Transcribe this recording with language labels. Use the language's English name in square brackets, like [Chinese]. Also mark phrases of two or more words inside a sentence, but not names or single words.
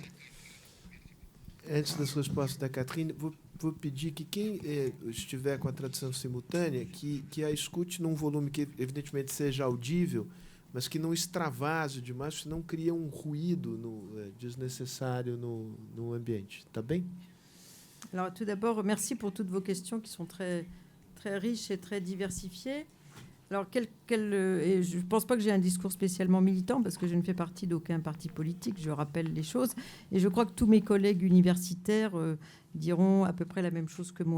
[Portuguese] Antes da sua resposta da Catherine, vou pedir que quem estiver com a tradução simultânea, que a escute num volume que, evidentemente, seja audível, mas que não extravase demais, senão cria um ruído desnecessário no ambiente. Tá bem? [French] Alors, tout d'abord, merci pour toutes vos questions qui sont très, très riches et très diversifiées. Alors, et je ne pense pas que j'ai un discours spécialement militant parce que je ne fais partie d'aucun parti politique, je rappelle les choses. Et je crois que tous mes collègues universitaires diront à peu près la même chose que moi.